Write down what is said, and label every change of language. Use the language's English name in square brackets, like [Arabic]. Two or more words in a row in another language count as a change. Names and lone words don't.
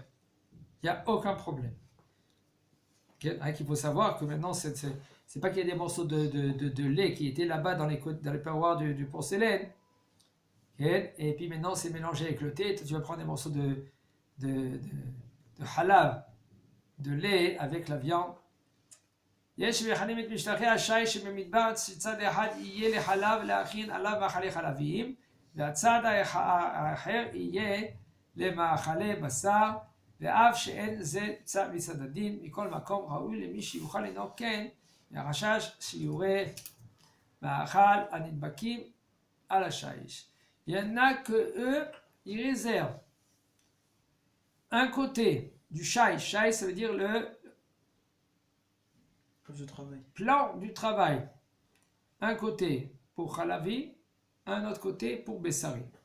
[French] Il n'y a aucun problème. Okay? Il faut savoir que maintenant, c'est pas qu'il y a des morceaux de lait qui étaient là-bas dans les perroirs du porcelaine. Okay? Et puis maintenant, c'est mélangé avec le thé. Tu vas prendre des morceaux de halav, de lait avec la viande. [Hebrew] יש מכנים את משטחי השיש שבמדבר צד אחד יהיה לחלב להכין עליו מאכלי חלביים והצד האחר יהיה למאכלי בשר ואף שאין זה צד מצד הדין מכל מקום ראוי למי שיוכל לנהוג כן מהחשש שיורה מאכל הנדבקים על השיש. [French] Il y en a que eux ils réservent un côté du shish, ça veut dire le plan du travail. Un côté pour Khalavi, un autre côté pour Bessari.